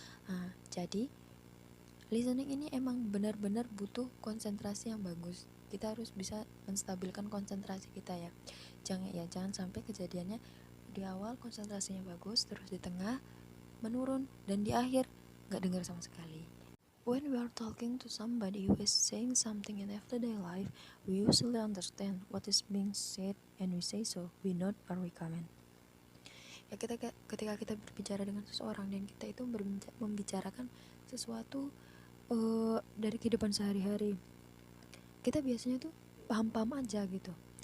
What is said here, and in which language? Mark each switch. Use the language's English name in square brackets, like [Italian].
[Indonesian] Nah, jadi listening ini emang benar-benar butuh konsentrasi yang bagus. Kita harus bisa menstabilkan konsentrasi kita ya. Jangan sampai kejadiannya di awal konsentrasinya bagus, terus di tengah menurun, dan di akhir gak dengar sama sekali. [English] When we are talking to somebody who is saying something in everyday life, we usually understand what is being said and we say so, we nod or we comment. [Indonesian] Ya, ketika kita berbicara dengan seseorang dan kita itu membicarakan sesuatu dari kehidupan sehari-hari, kita biasanya tuh paham-paham aja gitu.